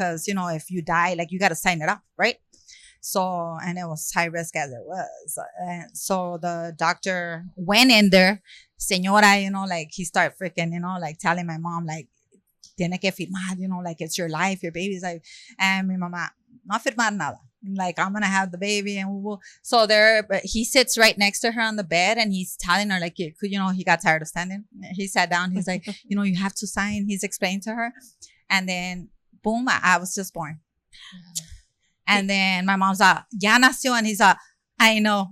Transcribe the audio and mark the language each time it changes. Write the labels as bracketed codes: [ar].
[en] Cause if you die, like you got to sign it off. Right. So, and it was high risk as it was. And so the doctor went in there, señora, like he started freaking, like telling my mom, like, [es] tiene que firmar, [en] like it's your life, your baby's life. [es] And mi mamá, no firmar nada. [en] Like, I'm going to have the baby and we'll. So but he sits right next to her on the bed and he's telling her, like, he got tired of standing. He sat down. He's like, you have to sign. He's explained to her. And then, boom, I was just born. And then my mom's like, [es] ya nació. [en] And he's like, I know.